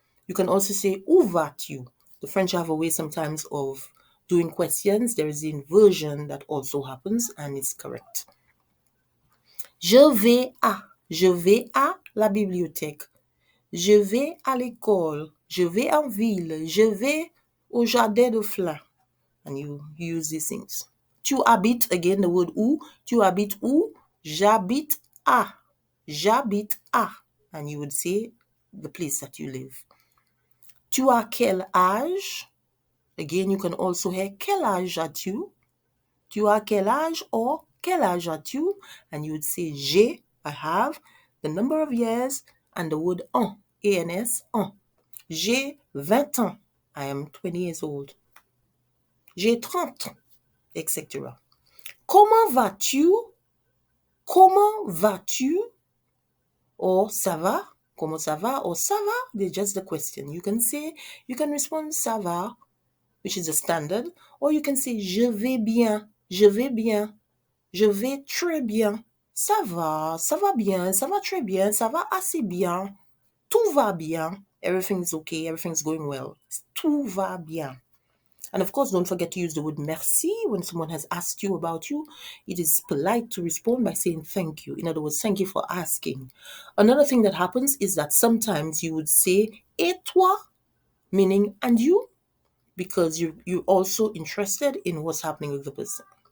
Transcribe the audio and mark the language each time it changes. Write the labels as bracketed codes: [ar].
[en] You can also say, [fr] où vas-tu? [en] The French have a way sometimes of doing questions. There is the inversion that also happens, and it's correct. [fr] Je vais à la bibliothèque. Je vais à l'école. Je vais en ville. Je vais Au jardin de fleurs. [en] And you use these things. [fr] Tu habites, [en] again, the word [fr] où. Tu habites où? J'habite à. J'habite à. [en] And you would say the place that you live. [fr] Tu as quel âge? [en] Again, you can also hear [fr] quel âge as-tu? Tu as quel âge [en] or [fr] quel âge as-tu? [en] And you would say [fr] j'ai, [en] I have, the number of years, and the word an, A-N-S, an. [fr] J'ai 20 ans. [en] I am 20 years old. [fr] J'ai 30 ans, etc. Comment vas-tu? Comment vas-tu? Or ça va? Comment ça va? Or ça va? [en] They're just the question. You can respond [fr] ça va, [en] which is the standard, or you can say [fr] je vais bien, je vais bien, je vais très bien. Ça va bien, ça va très bien, ça va assez bien. Tout va bien. [en] Everything's okay, everything's going well. [fr] Tout va bien. [en] And of course, don't forget to use the word merci when someone has asked you about you. It is polite to respond by saying thank you. In other words, thank you for asking. Another thing that happens is that sometimes you would say [fr] et toi, [en] meaning and you, because you're also interested in what's happening with the person.